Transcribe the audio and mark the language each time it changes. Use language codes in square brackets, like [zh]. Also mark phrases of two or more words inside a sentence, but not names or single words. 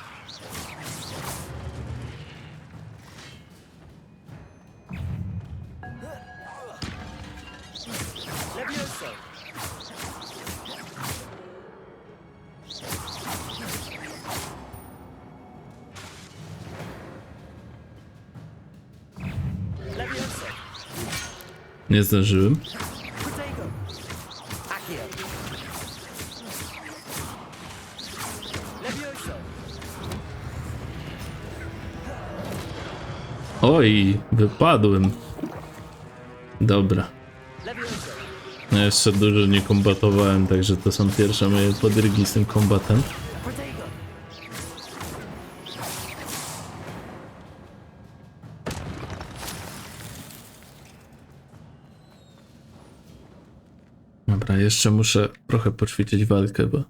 [pl] Levioso. Levioso. Nie zdążyłem. Protego. Accio. Levioso. Oj, wypadłem. Dobra. Levioso. Ja jeszcze dużo nie kombatowałem, także to są pierwsze moje podrygi z tym kombatem. Protego. Dobra, jeszcze muszę trochę poćwiczyć walkę, bo